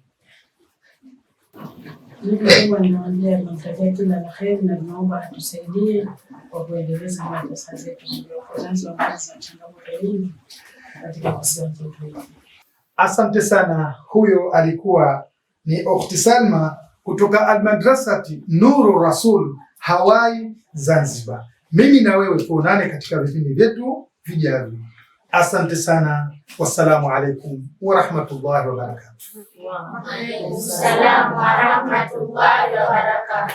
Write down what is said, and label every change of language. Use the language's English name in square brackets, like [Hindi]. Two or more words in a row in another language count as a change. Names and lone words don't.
[Swahili] Namwambia tunamtakia kila la kheri na tunaomba atusaidie kwa kuendeleza madrasa zetu Zanzibar za changamoto nyingi katika kisiwa chetu. Asante sana. Huyo alikuwa ni Ukhti Salma kutoka Almadrasati Nuru Rasul Hawaii Zanzibar. Mimi na wewe tuonane katika vipindi vyetu vijavyo. Asante sana. [Arabic] والسلام عليكم ورحمة الله وبركاته. وعليكم السلام ورحمة الله وبركاته.